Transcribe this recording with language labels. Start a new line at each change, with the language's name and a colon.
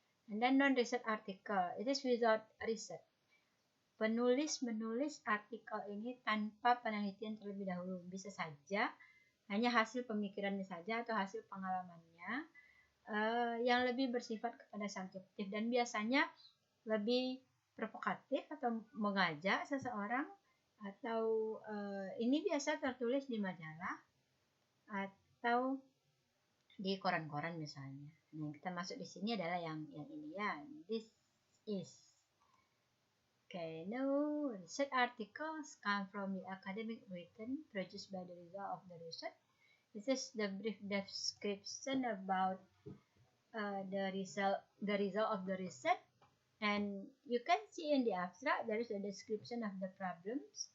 English: And then non-research article, it is without research.
Indonesian: Penulis menulis artikel ini tanpa penelitian terlebih dahulu. Bisa saja hanya hasil pemikirannya saja atau hasil pengalamannya yang lebih bersifat kepada subjektif dan biasanya lebih provokatif atau mengajak seseorang, atau ini biasa tertulis di majalah atau di koran-koran misalnya. Nah, yang kita masuk di sini adalah yang ini ya.
English: This is okay. No, research articles come from the academic written produced by the result of the research. This is the brief description about the result of the research, and you can see in the abstract there is a description of the problems.